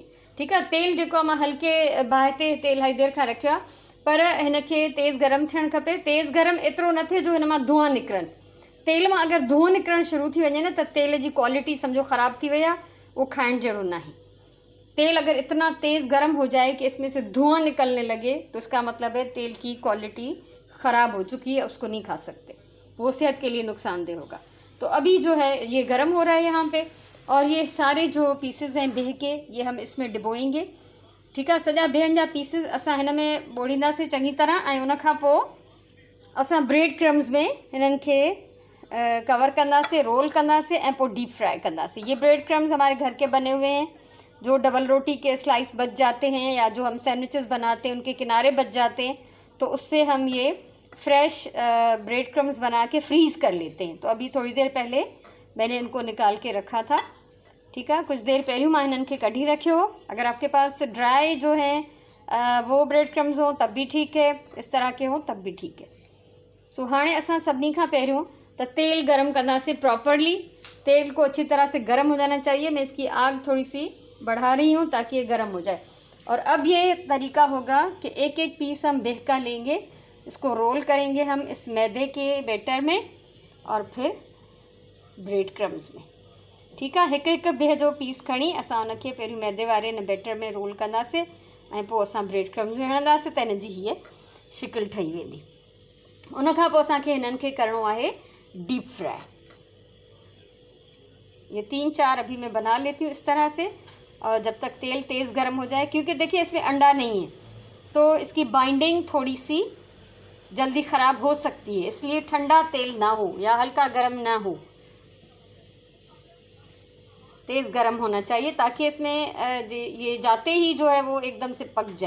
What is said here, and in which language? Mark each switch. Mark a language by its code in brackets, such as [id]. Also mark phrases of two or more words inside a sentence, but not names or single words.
[hi] ठीक है, [sd] तेल जो मां हल्के बाहि तेल इलाही देर का रखियो आहे, पर इनके तेज़ गरम थियणु खपे। तेज़ गरम एतिरो न थिए जो हिन मां धुआं निकिरनि। तेल में अगर धुआं निकरण शुरू थी वञे न त तेल की क्वालिटी समझो ख़राब थी वई आहे, वो खाइण जहिड़ो न आहे। [hi] तेल अगर इतना तेज़ गर्म हो जाए कि इसमें से धुआं निकलने लगे तो इसका मतलब है तेल की क्वालिटी ख़राब हो चुकी है, उसको नहीं खा सकते, वो सेहत के लिए नुकसानदेह होगा। तो अभी जो है ये गर्म हो रहा है यहाँ पे, और ये सारे जो पीसेस हैं बिह के ये हम इसमें डिबोएंगे। ठीक है, [sd] सॼा बिहनि जा पीसेस असां हिन में ॿोड़ींदासीं चङी तरह, ऐं उन खां पोइ असां [en] bread crumbs [sd] में हिननि खे कवर कंदासीं, रोल कंदासीं, ऐं पोइ [en] deep fry [sd] कंदासीं। [hi] ये [en] bread crumbs [hi] हमारे घर के बने हुए हैं, जो डबल रोटी के स्लाइस बच जाते हैं या जो हम सैंडविचेस बनाते हैं उनके किनारे बच जाते हैं, तो उससे हम ये [en] fresh bread crumbs [hi] बना के फ्रीज़ कर लेते हैं। तो अभी थोड़ी देर पहले मैंने इनको निकाल के रखा था। ठीक है, [sd] कुछ देर पहले मां इन्हनि खे कढी रखियो हो। [hi] अगर आपके पास ड्राई जो है वो [en] bread crumbs [hi] हो तब भी ठीक है, इस तरह के हो तब भी ठीक है। [sd] सो हाणे असां सभिनी खां पहिरियों तो तेल गरम कंदासीं प्रॉपरली। [hi] तेल को अच्छी तरह से गर्म हो जाना चाहिए। मैं इसकी आग थोड़ी सी बढ़ा रही हूँ ताकि ये गर्म हो जाए। और अब ये तरीका होगा कि एक एक पीस हम बेह का लेंगे, इसको रोल करेंगे हम इस मैदे के बैटर में और फिर [en] bread crumbs [hi] में। ठीक है, [sd] एक एक बेह जो पीस खणी असां उनखे पहिरियों मैदे वारे न बैटर में रोल कंदासीं ऐं पोइ असां [en] bread crumbs [sd] में हणंदासीं त हिन जी हीअ शिकिल ठही वेंदी। उन खां पोइ असांखे हिननि खे करिणो आहे [en] deep fry. [hi] ये 3-4 अभी मैं बना लेती हूँ इस तरह से, और जब तक तेल तेज़ गर्म हो जाए, क्योंकि देखिए इसमें अंडा नहीं है तो इसकी बाइंडिंग थोड़ी सी जल्दी ख़राब हो सकती है, इसलिए ठंडा तेल ना हो या हल्का गर्म ना हो, तेज़ गर्म होना चाहिए ताकि इसमें ये जाते ही जो है वो एकदम से पक जाए।